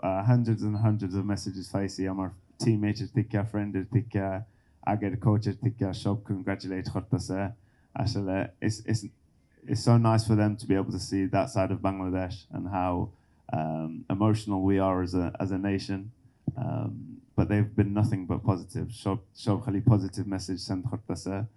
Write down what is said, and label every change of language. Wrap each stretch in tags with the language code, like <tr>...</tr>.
<en>hundreds and hundreds of messages</en> <bn>পাইছি আমার টিমমেটের থেকে, ফ্রেন্ডের থেকে, আগের কোচের থেকে, সব congratulate করতেছে।</bn> <en>আসলে it's so nice for them to be able to see that side of Bangladesh and how emotional we are as a nation. But they've been nothing but positive.</en> <bn>সব খালি positive message send করতেছে।</bn>